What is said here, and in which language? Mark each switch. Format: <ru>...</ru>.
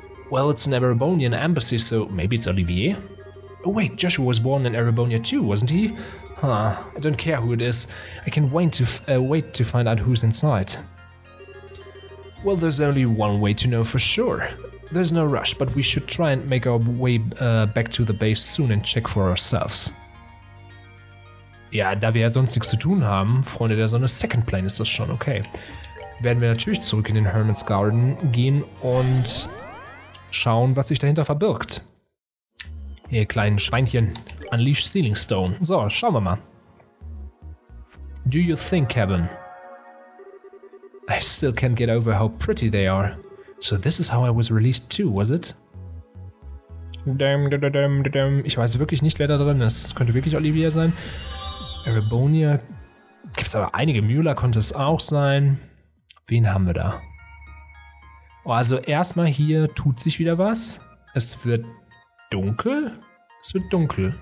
<en>Well, it's an Erebonian embassy, so maybe it's Olivier? Oh wait, Joshua was born in Erebonia too, wasn't he? Huh, I don't care who it is. I can wait to find out who's inside. Well, there's only one way to know for sure. There's no rush, but we should try and make our way back to the base soon and check for ourselves.</en> <de>Ja, da wir ja sonst nichts zu tun haben, Freunde der Sonne, Second Plane ist das schon, okay. Werden wir natürlich zurück in den Hermit's Garden gehen und schauen, was sich dahinter verbirgt. Ihr kleinen Schweinchen, Unleash Ceiling Stone. So, schauen wir mal.</de> <en>Do you think, Kevin? I still can't get over how pretty they are. So this is how I was released too, was it?</en> <de>Ich weiß wirklich nicht, wer da drin ist. Es könnte wirklich Olivia sein. Erebonia. Gibt es aber einige. Müller konnte es auch sein. Wen haben wir da? Oh, also erstmal hier tut sich wieder was. Es wird dunkel. Es wird dunkel.</de>